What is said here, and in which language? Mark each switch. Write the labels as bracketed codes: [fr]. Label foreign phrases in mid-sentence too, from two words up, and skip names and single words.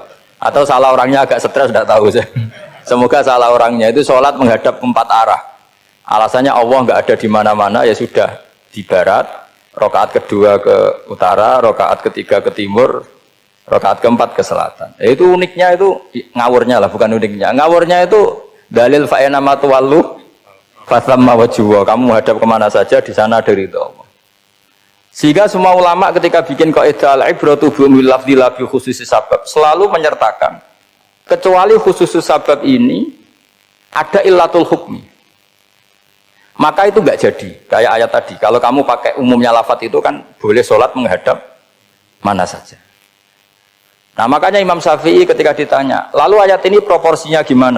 [id] Atau salah orangnya agak stres, tidak tahu saya. Semoga salah orangnya itu sholat menghadap ke 4 arah. Alasannya Allah nggak ada di mana-mana, ya sudah di barat. Rakaat kedua ke utara, rakaat ketiga ke timur, rakaat keempat ke selatan. Itu uniknya itu ngawurnya lah, bukan uniknya. Ngawurnya itu dalil [ar] فأينما تولوا فثم وجهه. [id] Kamu hadap kemana saja di sana ada ridho Allah. Sehingga semua ulama ketika bikin kaidah [ar] العبرة باللفظ لا بخصوص السبب [id] selalu menyertakan kecuali [ar] خصوص السبب [id] ini ada [ar] علة الحكم. [id] Maka itu enggak jadi. Kayak ayat tadi, kalau kamu pakai umumnya lafaz itu kan boleh sholat menghadap mana saja. Nah makanya Imam Syafi'i ketika ditanya, lalu ayat ini proporsinya gimana?